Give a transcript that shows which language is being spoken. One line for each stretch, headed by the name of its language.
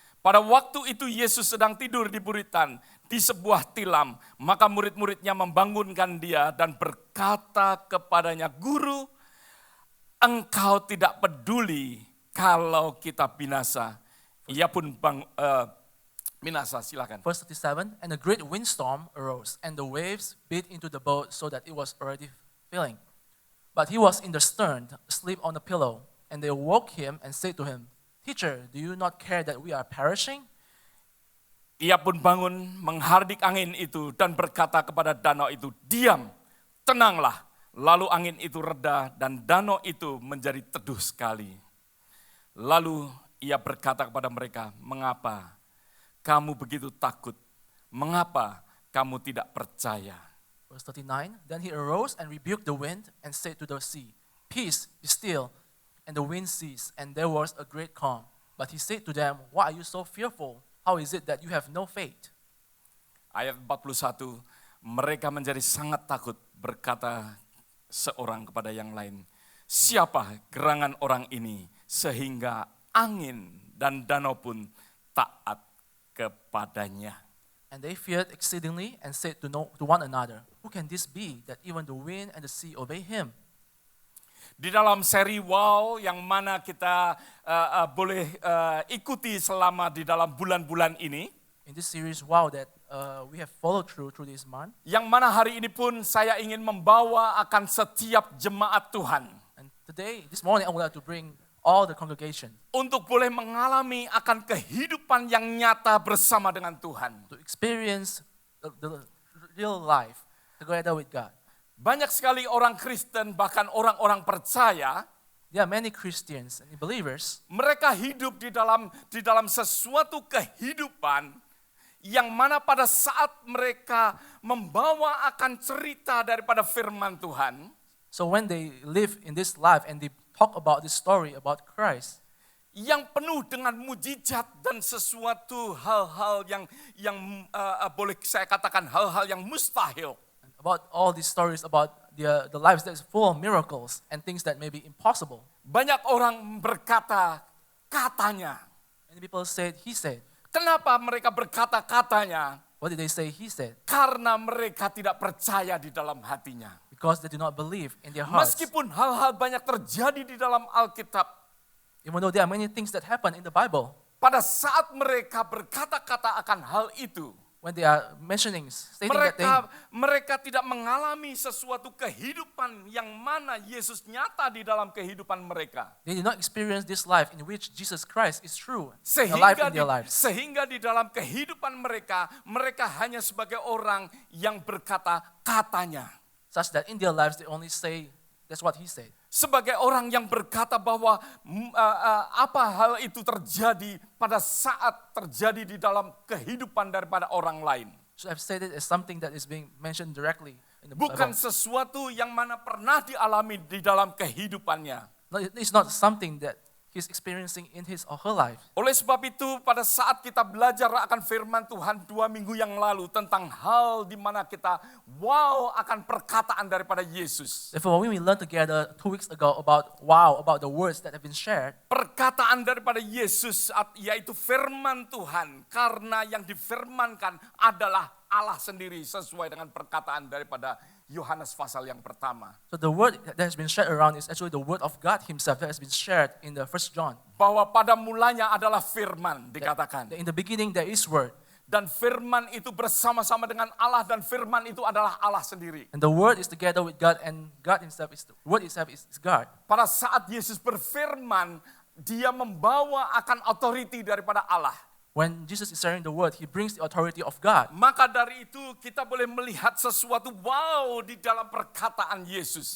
Indonesian: Pada waktu itu Yesus sedang tidur di buritan di sebuah tilam, maka murid-muridnya membangunkan dia dan berkata kepadanya, Guru, engkau tidak peduli kalau kita binasa. Ia pun binasa, silakan.
English: Verse 37, and a great windstorm arose, and the waves beat into the boat so that it was already filling. But he was in the stern, asleep on a pillow, and they woke him and said to him, Teacher, do you not care that we are perishing?
Indonesian: Ia pun bangun menghardik angin itu dan berkata kepada danau itu, diam, tenanglah. Lalu angin itu reda dan danau itu menjadi teduh sekali. Lalu ia berkata kepada mereka, mengapa kamu begitu takut? Mengapa kamu tidak percaya?
English: Verse 39, then he arose and rebuked the wind and said to the sea, Peace, be still. And the wind ceased, and there was a great calm. But he said to them, why are you so fearful? How is it that you have no faith?
Indonesian: Ayat 41, mereka menjadi sangat takut, berkata seorang kepada yang lain, siapa gerangan orang ini sehingga angin dan danau pun taat kepadanya.
English: And they feared exceedingly and said to one another, who can this be that even the wind and the sea obey him?
Indonesian: Di dalam seri Wow yang mana kita boleh ikuti selama di dalam bulan-bulan ini,
English: in this series, wow, that we have followed through this month.
Indonesian: Yang mana hari ini pun saya ingin membawa akan setiap jemaat Tuhan.
English: And today, this morning, I would like to bring all the congregation
Indonesian: untuk boleh mengalami akan kehidupan yang nyata bersama dengan Tuhan.
English: to experience the real life together with God.
Indonesian: Banyak sekali orang Kristen, bahkan orang-orang percaya,
English: There are many Christians and believers,
Indonesian: mereka hidup di dalam sesuatu kehidupan yang mana pada saat mereka membawa akan cerita daripada firman Tuhan,
English: so when they live in this life and they talk about this story about Christ,
Indonesian: yang penuh dengan mujizat dan sesuatu hal-hal yang boleh saya katakan hal-hal yang mustahil.
English: about all these stories about the lives that is full of miracles and things that may be impossible.
Indonesian: Banyak orang berkata katanya.
English: Many people said, he said.
Indonesian: Kenapa mereka berkata katanya?
English: What did they say? He said.
Indonesian: Karena mereka tidak percaya di dalam hatinya.
English: Because they do not believe in their hearts.
Indonesian: Meskipun hal-hal banyak terjadi di dalam Alkitab,
English: Even though there are many things that happen in the Bible,
Indonesian: pada saat mereka berkata-kata akan hal itu,
English: when they are stating that
Indonesian: mereka tidak mengalami sesuatu kehidupan yang mana Yesus nyata di dalam kehidupan mereka.
English: they did not experience this life in which Jesus Christ is true, alive in their lives.
Indonesian: Sehingga di dalam kehidupan mereka, mereka hanya sebagai orang yang berkata katanya.
English: Such that in their lives they only say, that's what he said.
Indonesian: Sebagai orang yang berkata bahwa apa hal itu terjadi pada saat terjadi di dalam kehidupan daripada orang lain.
English: So I've said it as something that is being mentioned directly in the
Indonesian: Bukan
English: Bible.
Indonesian: sesuatu yang mana pernah dialami di dalam kehidupannya.
English: No, it's not something that he's experiencing in his or her life.
Indonesian: Oleh sebab itu pada saat kita belajar akan firman Tuhan 2 minggu yang lalu tentang hal di mana kita wow akan perkataan daripada Yesus.
English: Therefore, when we learned together 2 weeks ago about the words that have been shared,
Indonesian: Perkataan daripada Yesus yaitu firman Tuhan, karena yang difirmankan adalah Allah sendiri sesuai dengan perkataan daripada Yohanes pasal yang pertama.
English: so the word that has been shared around is actually the word of God himself that has been shared in the 1 John.
Indonesian: Bahwa pada mulanya adalah firman dikatakan.
English: That in the beginning there is word,
Indonesian: Dan firman itu bersama-sama dengan Allah dan firman itu adalah Allah sendiri.
English: and the word is together with God, and God himself is the word itself is God.
Indonesian: Pada saat Yesus berfirman, dia membawa akan authority daripada Allah.
English: When Jesus is sharing the word, he brings the authority of God.
Indonesian: Maka dari itu kita boleh melihat sesuatu wow di dalam perkataan Yesus.